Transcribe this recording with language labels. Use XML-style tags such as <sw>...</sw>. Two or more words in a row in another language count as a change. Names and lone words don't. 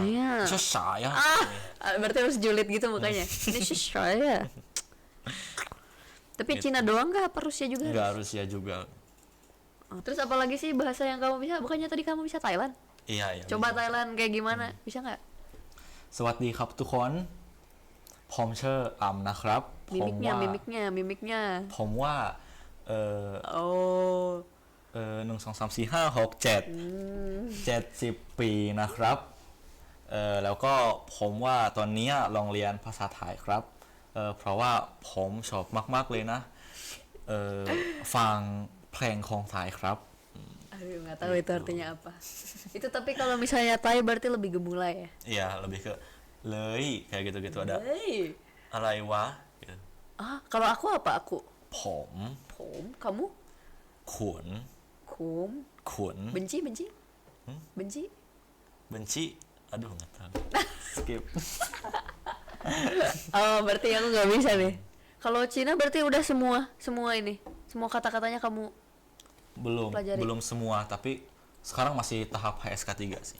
<id>Nisho saya. Berarti harus julid gitu mukanya. Ini saya. Tapi Gitu. Cina doang kah? Apa Rusia juga? Enggak Rusia juga. Oh, terus apa lagi sih bahasa yang kamu bisa? Bukannya tadi kamu bisa Thailand? Iya. Coba bisa. Thailand kayak gimana? Bisa nggak?</id> <th>สวัสดีครับทุกคนผมชื่ออ่ำนะครับผม</th> <id>Mimiknya.</id> <th>ผมว่า</th> <id>Oh.</id> <th>1 2 3 4 5 6 7 70 ปีนะครับแล้วก็ผมว่าตอนนี้ลองเรียนภาษาไทยครับเพราะว่าผมชอบมากๆเลยนะฟังเพลงของไทยครับ</th> <id>Aduh, nggak tahu itu artinya apa. Itu tapi kalau misalnya Thai berarti lebih gemulai ya? Iya lebih ke เลย kayak gitu-gitu ada Hey.</id> <th>อะไรวะ gitu.</th> <id>Kalau aku apa? Aku.</id> <th>ผม</th> <id>Kamu?</id> <th>ขุน</th> <id>Kum.</id> <th>ขุน</th> <id>Benci? Benci? benci aduh nggak tahu skip Oh, berarti aku nggak bisa nih. Kalau Cina berarti udah semua ini. Semua kata-katanya kamu pelajari. belum semua tapi sekarang masih tahap HSK 3 sih</id>